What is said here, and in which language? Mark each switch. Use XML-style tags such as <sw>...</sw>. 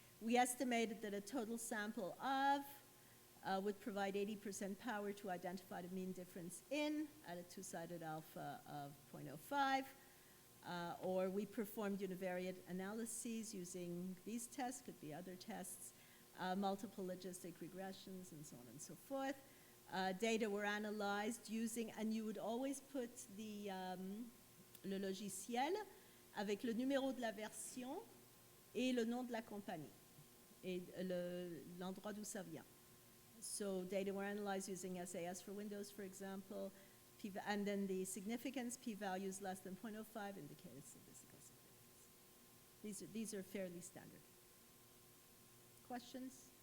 <en>We estimated that a total sample of would provide 80% power to identify the mean difference in at a 2-sided alpha of 0.05. Or we performed univariate analyses using these tests, could be other tests, multiple logistic regressions, and so on and so forth. Data were analyzed using, and you would always put the,</en> <fr>le logiciel avec le numéro de la version et le nom de la compagnie, et l'endroit d'où ça vient.</fr> <en>So data were analyzed using SAS for Windows, for example, and then the significance, p-values less than 0.05 indicated statistical significance. These are fairly standard. Questions?</en>